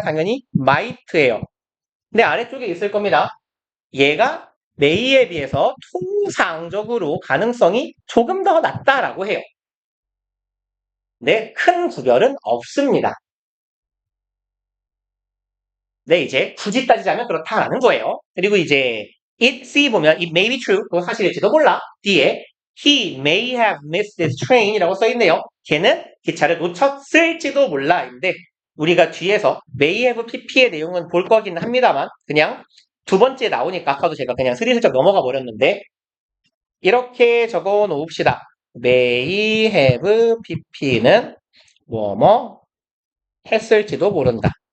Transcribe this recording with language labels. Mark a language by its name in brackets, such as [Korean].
[Korean] 당연히 might예요. 근데 아래쪽에 있을 겁니다. 얘가 may에 비해서 통상적으로 가능성이 조금 더 낮다라고 해요. 근데 큰 구별은 없습니다. 네, 이제 굳이 따지자면 그렇다라는 거예요. 그리고 이제 [English] it see 보면 it may be true. [Korean] 그거 사실일지도 몰라. [English] 뒤에 he may have missed this train이라고 [Korean] 써 있네요. 걔는 기차를 놓쳤을지도 몰라인데 우리가 뒤에서 may have pp의 내용은 볼 거긴 합니다만 그냥 두 번째 나오니까 아까도 제가 그냥 스리슬쩍 넘어가 버렸는데 이렇게 적어 놓읍시다. may have pp는 뭐뭐 했을지도 모른다.